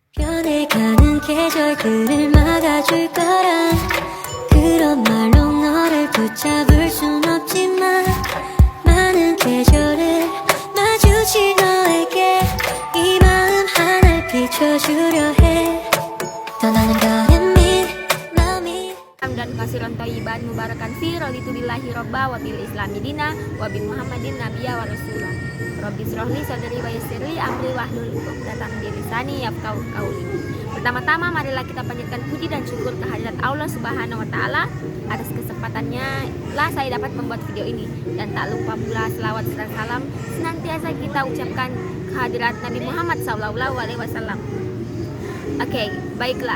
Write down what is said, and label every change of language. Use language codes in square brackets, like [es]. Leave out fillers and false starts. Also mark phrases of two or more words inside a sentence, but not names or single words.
[ko] 변해가는 계절들을 막아줄 거란 그런 말로 너를 붙잡을 순 없지만 많은 계절을 마주칠 너에게 이 마음 하나를 비춰주려 해 떠나는 거는 마음이 [ar] dan كثيرا طيبا مباركا في رضيت بالله ربا وبالإسلام دينا وبمحمد نبيا ورسوله رب اشرح لي صدري ويسر لي أمري واحلل عقدة من لساني يفقهوا قولي. [id] Pertama-tama marilah kita panjatkan puji dan syukur kehadirat Allah [ar] سبحانه وتعالى [id] atas kesempatannya lah saya dapat membuat video ini, dan tak lupa pula selawat serta salam senantiasa kita ucapkan kehadirat Nabi Muhammad SAW. Oke, baiklah.